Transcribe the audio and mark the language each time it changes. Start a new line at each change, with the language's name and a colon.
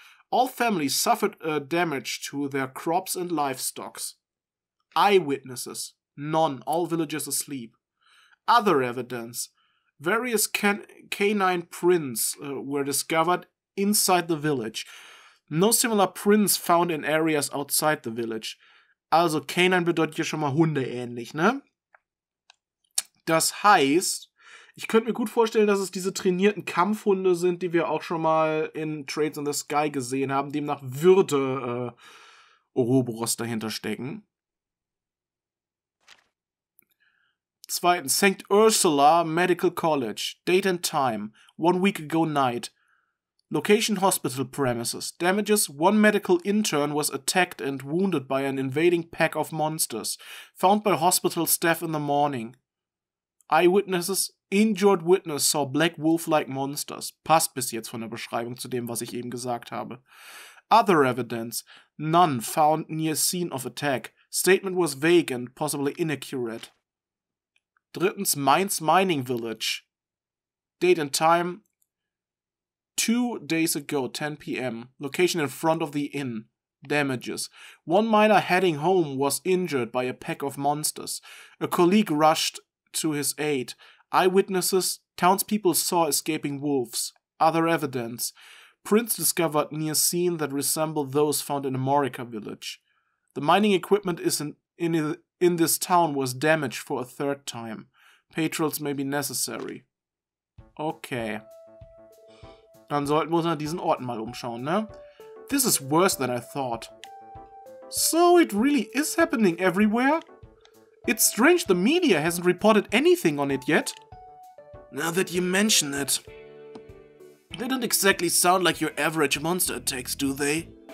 English: All families suffered damage to their crops and livestock. Eyewitnesses. None. All villagers asleep. Other evidence. Various canine prints were discovered inside the village. No similar prints found in areas outside the village.
German: Also Canine bedeutet hier schon mal Hunde ähnlich, ne? Das heißt, ich könnte mir gut vorstellen, dass es diese trainierten Kampfhunde sind, die wir auch schon mal in Trails in the Sky gesehen haben. Demnach würde Ouroboros dahinter stecken. Zweitens,
English: St. Ursula Medical College. Date and time. 1 week ago night. Location hospital premises. Damages. 1 medical intern was attacked and wounded by an invading pack of monsters. Found by hospital staff in the morning. Eyewitnesses. Injured witness saw black wolf-like monsters.
German: Passt bis jetzt von der Beschreibung zu dem, was ich eben gesagt habe.
English: Other evidence. None found near scene of attack. Statement was vague and possibly inaccurate.
German: Drittens,
English: Mainz Mining Village. Date and time 2 days ago, 10 p.m. Location in front of the inn. Damages. 1 miner heading home was injured by a pack of monsters. A colleague rushed to his aid. Eyewitnesses. Townspeople saw escaping wolves. Other evidence. Prints discovered near scene that resemble those found in Amorica Village. The mining equipment in this town was damaged for a 3rd time. Patrols may be necessary. Okay.
German: Dann sollten wir uns an diesen Orten mal umschauen, ne?
English: This is worse than I thought. So it really is happening everywhere? It's strange the media hasn't reported anything on it yet. Now that you mention it. They don't exactly sound like your average monster attacks, do they?